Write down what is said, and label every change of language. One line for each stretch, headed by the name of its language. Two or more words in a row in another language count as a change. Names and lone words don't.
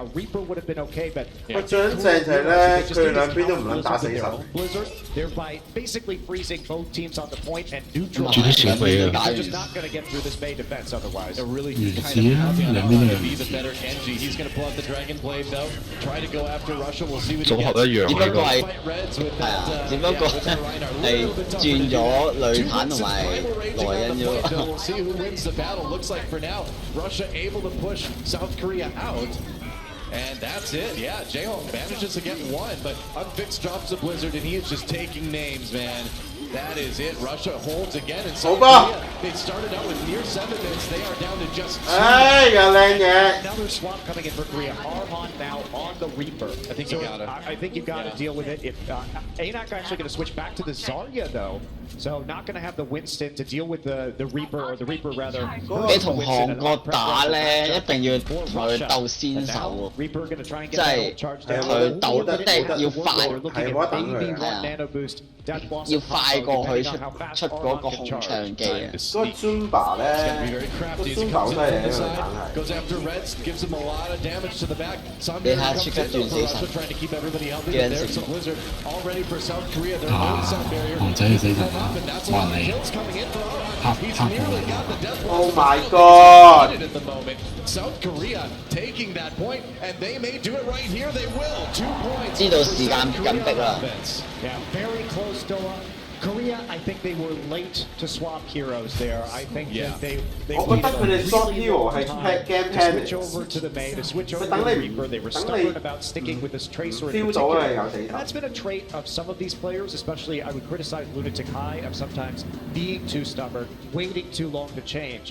English: Reaper would have been okay, but Blizzard, thereby basically freezing both teams on the point and neutralizing. They're just not going to get through this May defense otherwise. They're really kind of counting on Arhan to be the better Genji. He's going to pull out the Dragon Blade though, try to go after Russia. We'll see what he gets.
Cantonese: 只不過係轉咗雷坦同埋萊恩啫喎。
English: We'll see who wins the battle. Looks like for now, Russia able to push South Korea out. And that's it. Yeah, J-Home manages to get one, but Unfixed drops the Blizzard, and he is just taking names, man. That is it. Russia holds again, and South Korea, they started out with near 7 minutes. They are down to just 2. Another swap coming in for Korea. Arhan now on the Reaper. I think you gotta. I think you've got to deal with it. If ANAC actually going to switch back to the Zarya though, so not going to have the Winston to deal with the Reaper, or the Reaper rather.
Cantonese: 你同韓國打咧，一定要同佢鬥先手喎，即係佢鬥一定要快，要快過佢出嗰個紅場技啊。個 Zumba 咧，個 Zumba 真係
English: goes after Reds, gives him a lot of damage to the back.
Cantonese: 你睇下即刻轉死神，
English: trying to keep everybody healthy. There's some Blizzard all ready for South Korea. Their own sound barrier.
Cantonese: 王仔嘅死神啊！哇你
English: ！Oh my God! At the moment, South Korea taking that point, and they may do it right here. They will. 2 points.
Cantonese: 知道時間緊迫啦。
English: Yeah, very close, Doa. Korea, I think they were late to swap heroes there. I think that they swap hero
Cantonese: 係
English: game plan
Cantonese: 嚟。
English: switch over to the May, to switch over to the Reaper. They were stubborn about sticking with this Tracer in particular. And that's been a trait of some of these players, especially I would criticize Lunatic High of sometimes being too stubborn, waiting too long to change.